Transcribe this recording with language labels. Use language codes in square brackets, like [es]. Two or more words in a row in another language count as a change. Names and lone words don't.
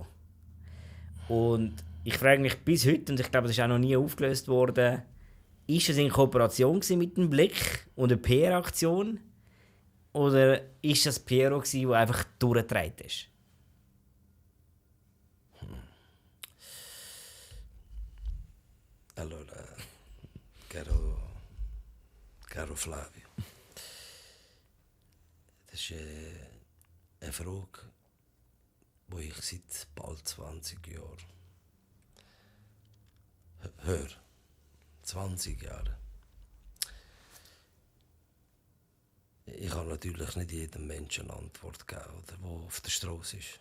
[de] Und ich frage mich bis heute, und ich glaube, das ist auch noch nie aufgelöst worden, ist es in Kooperation mit dem Blick und eine PR-Aktion? Oder ist das Piero, der einfach durchgetragen ist? [it] Allora, caro Flavio, [de] das ist eine Frage, die ich seit bald 20 Jahren höre. 20 Jahre. Ich kann natürlich nicht jedem Menschen eine Antwort geben, der auf der Straße ist.